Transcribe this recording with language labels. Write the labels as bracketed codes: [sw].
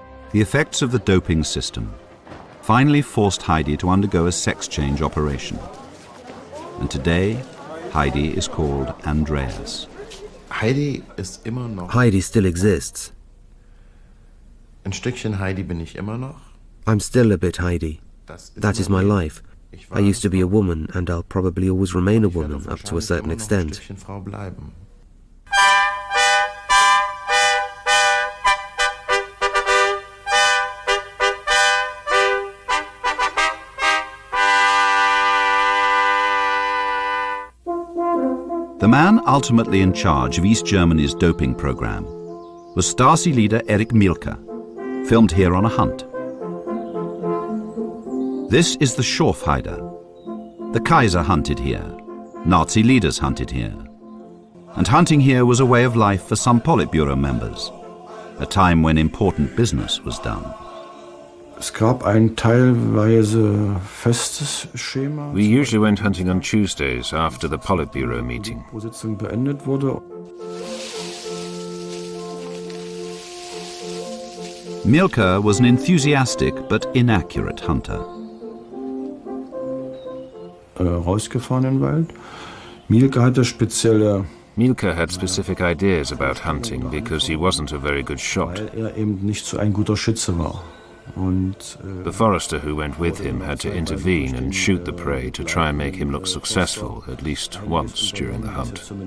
[en] The effects of the doping system finally forced Heidi to undergo a sex change operation. And today, Heidi is called Andreas. Heidi still exists. [de] Ein Stückchen Heidi bin ich immer noch. [en] I'm still a bit Heidi. That is my life. I used to be a woman, and I'll probably always remain a woman up to a certain extent. The man ultimately in charge of East Germany's doping program was Stasi leader Erich Mielke, filmed here on a hunt. This is the Schorfheide. The Kaiser hunted here. Nazi leaders hunted here. And hunting here was a way of life for some Politburo members, a time when important business was done. [de] Es gab ein teilweise festes Schema. [en] We usually went hunting on Tuesdays after the Politburo meeting. [de] Sitzung beendet wurde. [en] Mielke was an enthusiastic but inaccurate hunter. [de] Rausgefahren in den Wald. Mielke hatte spezielle... [en] Mielke had specific ideas about hunting because he wasn't a very good shot. [de] Weil eben nicht so ein guter Schütze war. [en] The forester who went with him had to intervene and shoot the prey to try and make him look successful at least once during the hunt.